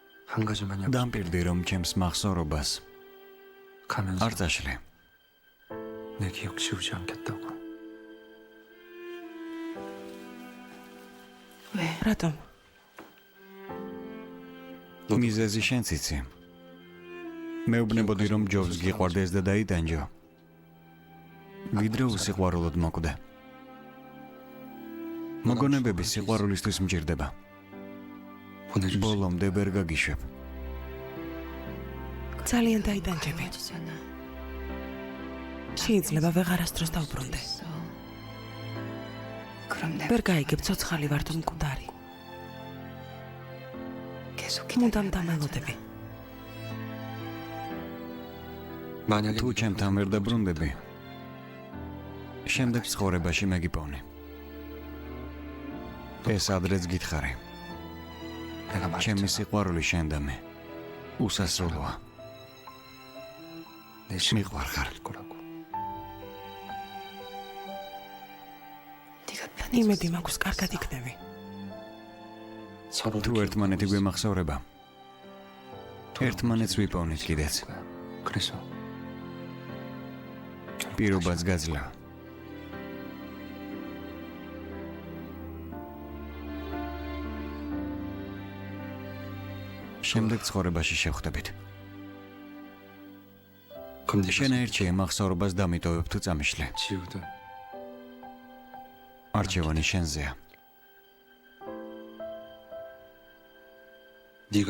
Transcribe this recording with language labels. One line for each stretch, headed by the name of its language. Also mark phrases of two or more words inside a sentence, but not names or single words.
Korean: 한 가지만 약속.
Georgian: დამპირდი რომ ჩემს მახსოვრობას
Korean: 가면서
Georgian: არ წაშლე.
Korean: 내 기억 지우지 않겠다고. 왜?
Georgian: რატომ? მიზეზი შენც იცი. მეუბნებოდი რომ ჯობს გიყვარდეს და დაიტანჯო. ვიდრე უსიყვარულოდ მოკვდე. მოგონებები სიყვარულისთვის მჭირდება.
Korean: 보내줄 수
Georgian: ბოლომდე ვერ გაგიშვებ. ძალიან დაიტანჯები.
Korean: 헤어지잖아.
Georgian: შეიძლება ვეღარასდროს დავბრუნდე.
Korean: 있어. 그럼 내가
Georgian: ვერ გაიგებ ცოცხალი ვარ თუ მკვდარი.
Korean: 계속
Georgian: მუდამ
Korean: 기다려야
Georgian: დამელოდები.
Korean: 만약에
Georgian: თუ ჩემთან ვერ დაბრუნდები, შემდეგ ცხოვრებაში მეგიპოვნი. ეს ადრეც გითხარი.
Korean: 내가
Georgian: ჩემი
Korean: 말했잖아.
Georgian: სიყვარული შენ და მე უსასრულოა.
Korean: 내
Georgian: მიყვარხარ.
Korean: 거라고. 네가 편해졌어.
Georgian: იმედი მაქვს კარგად იქნები.
Korean: 서로
Georgian: თუ ერთმანეთი გვემახსოვრება, ერთმანეთს ვიპოვნით კიდეც.
Korean: 그래서
Georgian: პირობაც გაძლევა. შემდეგ ცხოვრებაში შევხვდებით.
Korean: 그럼 네가
Georgian: შენაირჩიე მახსოვრობას დამიტოვებ თუ წამიშლე.
Korean: 지우든
Georgian: არჩევანი შენზეა.
Korean: 네가